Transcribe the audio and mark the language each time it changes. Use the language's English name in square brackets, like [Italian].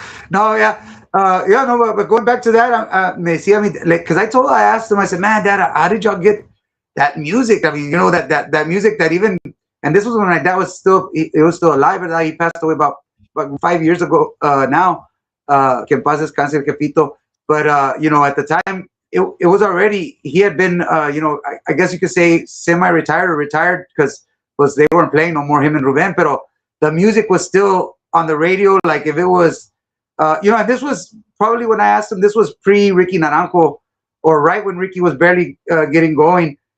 [English] No, yeah, yeah, no, but going back to that, me see, I mean, like, because I asked him, I said, man, Dad, how did y'all get that music? I mean, that music that even, and this was when my dad was still, he was still alive, and he passed away about 5 years ago now. [Spanish] Que en paz descanse el jefito. [English] But at the time, it was already, he had been, I guess you could say semi-retired or retired because they weren't playing no more, him and Ruben. Pero the music was still on the radio. Like if it was, and this was probably when I asked him, this was pre Ricky Naranjo, or right when Ricky was barely getting going.